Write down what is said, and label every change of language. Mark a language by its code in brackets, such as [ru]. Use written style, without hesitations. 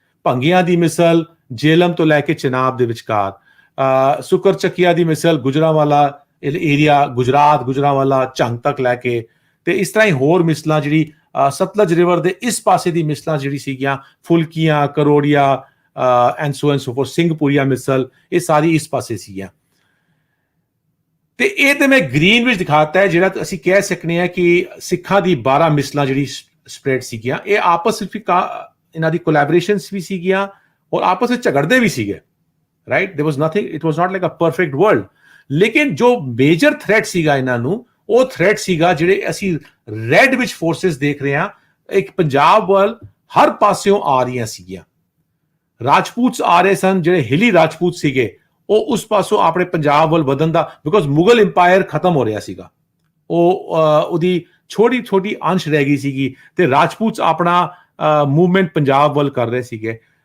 [pa] ਭੰਗੀਆਂ ਦੀ ਮਿਸਲ ਜੇਲਮ ਤੋਂ ਲੈ ਕੇ ਚਨਾਬ ਦੇ ਵਿਚਕਾਰ, ਸੁਕਰ ਚੱਕੀਆ ਦੀ ਮਿਸਲ ਗੁਜਰਾਂਵਾਲਾ ਏਰੀਆ, ਗੁਜਰਾਂਵਾਲਾ ਝੰਗ ਤੱਕ ਲੈ ਕੇ, ਤੇ ਇਸ ਤਰ੍ਹਾਂ ਹੀ ਹੋਰ ਮਿਸਲਾਂ ਜਿਹੜੀ ਸਤਲਜ ਰਿਵਰ ਦੇ ਇਸ ਪਾਸੇ ਦੀ ਮਿਸਲਾਂ ਜਿਹੜੀ ਸੀਗੀਆਂ, ਫੁਲਕੀਆਂ, ਕਰੋੜੀਆ ਐਂਡ ਸੋ ਫੋਰ, ਸਿੰਘਪੁਰੀਆ ਮਿਸਲ, ਇਹ ਸਾਰੀ ਇਸ ਪਾਸੇ ਸੀਗੀਆਂ। ਤੇ ਇਹ ਤੇ ਮੈਂ ਗ੍ਰੀਨ ਵਿੱਚ ਦਿਖਾਤਾ ਹੈ, ਜਿਹੜਾ ਅਸੀਂ ਕਹਿ ਸਕਨੇ ਆ ਕਿ ਸਿੱਖਾਂ ਦੀ 12 ਮਿਸਲਾਂ ਜਿਹੜੀ ਸਪਰੈਡ ਸੀਗੀਆਂ, ਇਹ ਆਪਸ ਵਿੱਚ ਇਹਨਾਂ ਦੀ ਕੋਲੈਬੋਰੇਸ਼ਨਸ ਵੀ ਸੀਗੀਆਂ ਔਰ ਆਪਸ ਵਿੱਚ ਝਗੜਦੇ ਵੀ ਸੀਗੇ, right. [en] There was nothing, it was not like a perfect world. [pa] ਲੇਕਿਨ ਜੋ ਮੇਜਰ ਥ੍ਰੈਟ ਸੀਗਾ ਇਹਨਾਂ ਨੂੰ, ਉਹ ਥ੍ਰੈਟ ਸੀਗਾ ਜਿਹੜੇ ਅਸੀਂ ਰੈਡ ਵਿੱਚ ਫੋਰਸਸ ਦੇਖ ਰਹੇ ਹਾਂ, ਇੱਕ ਪੰਜਾਬ ਵੱਲ ਹਰ ਪਾਸਿਓਂ ਆ ਰਹੀਆਂ ਸੀਗੀਆਂ। ਰਾਜਪੂਤ ਆ ਰਹੇ ਸਨ, ਜਿਹੜੇ ਹਿਲੀ ਰਾਜਪੂਤ ਸੀਗੇ, ਉਹ ਉਸ ਪਾਸੋਂ ਆਪਣੇ ਪੰਜਾਬ ਵੱਲ ਵਧਣ ਦਾ, ਬਿਕੋਜ਼ ਮੁਗਲ ਇੰਪਾਇਰ ਖਤਮ ਹੋ ਰਿਹਾ ਸੀਗਾ, ਉਹਦੀ ਛੋਟੀ ਅੰਸ਼ ਰਹਿ ਗਈ ਸੀਗੀ, ਤੇ ਰਾਜਪੂਤ ਆਪਣਾ ਮੂਵਮੈਂਟ ਪੰਜਾਬ ਵੱਲ ਕਰ ਰਹੇ ਸੀਗੇ।